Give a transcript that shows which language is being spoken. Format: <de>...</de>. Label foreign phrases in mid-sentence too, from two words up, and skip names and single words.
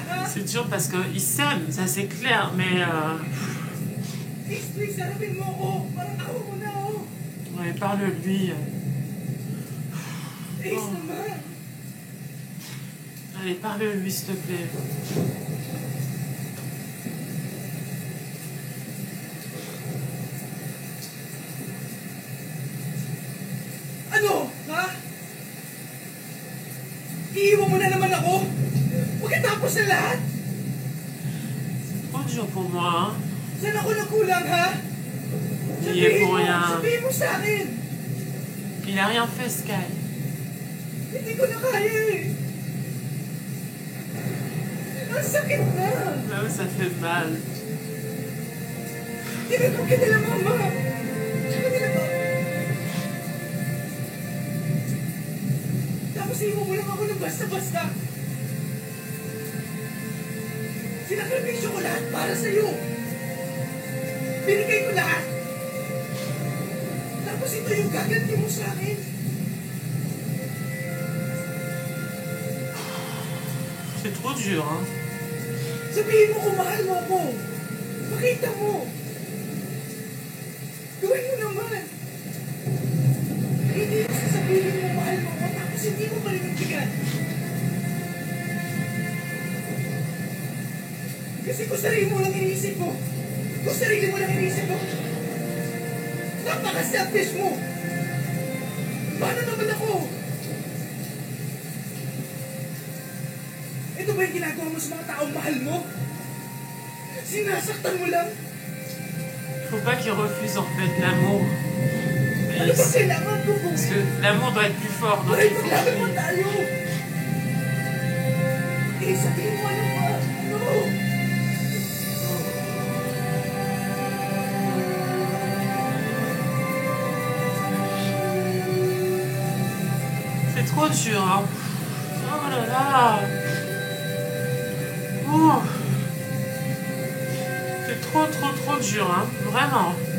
<fr>C'est dur parce qu'ils s'aiment, ça c'est clair, mais... Ouais, parle-lui. Oh. Allez, parle-lui, s'il te plaît.</fr> <tl>Ano? Ha? Iiwan mo na naman ako? Pagkatapos na lahat?</tl> <fr>Trop dur pour moi, hein.</fr> <tl>Saan ako nagkulang, ha?</tl> <fr>Il y est pour rien.</fr> <tl>Sabihin mo sa akin.</tl> <fr>Il a rien fait, Sky.</fr> <tl>Hindi ko na kaya eh. Ang sakit na.</tl> <fr>Ah, ça fait mal.</fr> <tl>Tinatawag ka nila, mama. Tsaka nila ba? Tapos iiwan mo lang ako ng basta-basta. Sinakripisyo ko lahat para sa'yo. Binigay ko lahat. Tapos ito yung gaganti mo sa akin.</tl> <fr>C'est trop dur, hein.</fr> <tl>Sabihin mo kung mahal mo ako. Pakita mo. Gawin mo naman. Hindi mo sasabihin mo mahal mo ako tapos hindi mo palinagbigan. Kasi kung sarili mo lang iniisip mo. Kung sarili mo lang iniisip mo. Napaka-selfish mo. Paano naman ako? Ito ba yung ginagawa mo sa mga taong mahal mo? Sinasaktan mo lang?</tl> <fr>Faut pas qu'il refuse en fait l'amour.</fr> <tl>Ano ba kailangan ko kung...</tl> <fr>Parce que l'amour doit être plus fort. Donc</fr> <tl>Ay,</tl> <fr>il faut</fr> <tl>maglaban mo tayo! Eh, sabihin mo ano ba? Ano?</tl> <fr>C'est trop dur, hein. Oh là là. Oh. C'est trop dur, hein. Vraiment.</fr>